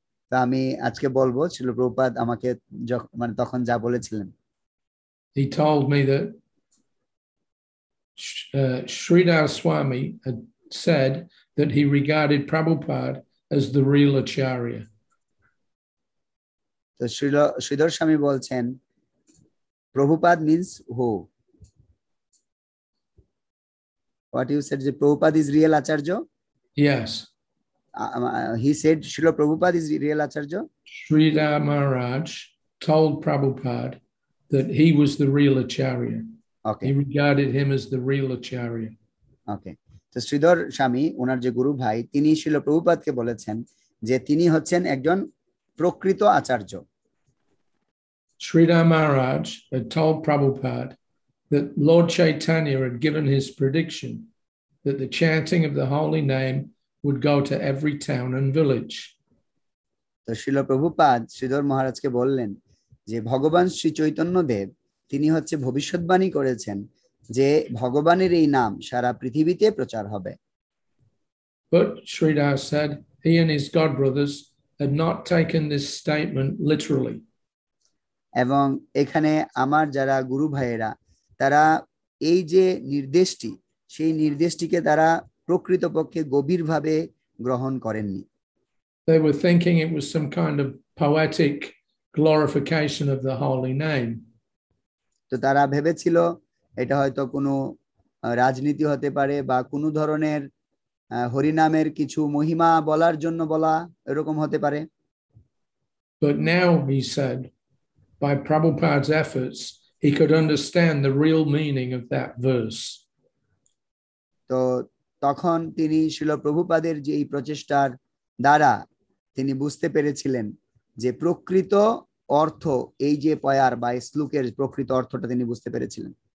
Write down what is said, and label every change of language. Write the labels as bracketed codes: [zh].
[bn] তা আমি আজকে বলবো ছিল প্রভুপাদ আমাকে মানে তখন যা বলেছিলেন। [en] He told me that Sridhar Swami had said that he regarded Prabhupada as the real Acharya. [bn] তো শ্রীধর স্বামী বলছেন Prabhupada [en] means who? What you said, যে Prabhupada is real Acharya? Yes. He said Srila Prabhupada is real Acharya? Sridhar Maharaj told Prabhupada that he was the real Acharya. Okay. He regarded him as the real Acharya. Okay. [bn] তো শ্রীধর স্বামী ওনার যে গুরু ভাই তিনি শ্রীল প্রভুপাদকে বলেছেন যে তিনি হচ্ছেন একজন প্রকৃত আচার্য। [en] Sridhar Maharaj had told Prabhupada that Lord Chaitanya had given his prediction that the chanting of the holy name would go to every town and village. [bn] তো শ্রীল প্রভুপাদ শ্রীধর মহারাজকে বললেন যে ভগবান শ্রী চৈতন্য দেব তিনি হচ্ছে ভবিষ্যৎবাণী করেছেন যে ভগবানের এই নাম সারা পৃথিবীতে প্রচার হবে। [en] But Sridhar said he and his godbrothers had not taken this statement literally. [bn] এবং এখানে আমার যারা গুরু ভাইয়েরা তারা এই যে নির্দেশটি সেই নির্দেশটিকে তারা প্রকৃতপক্ষে গভীরভাবে গ্রহণ করেননি। [en] They were thinking it was some kind of poetic glorification of the holy name. [bn] তো তারা ভেবেছিল এটা হয়তো কোনো রাজনীতি হতে পারে বা কোনো ধরনের হরিনামের কিছু মহিমা বলার জন্য বলা এরকম হতে পারে। [en] But now he said, by Prabhupada's efforts, he could understand the real meaning of that verse. [bn] তো তখন তিনি শ্রীল প্রভুপাদের যে এই প্রচেষ্টার দ্বারা তিনি বুঝতে পেরেছিলেন যে প্রকৃত অর্থ এই যে পয়ার বা শ্লোকের প্রকৃত অর্থটা তিনি বুঝতে পেরেছিলেন।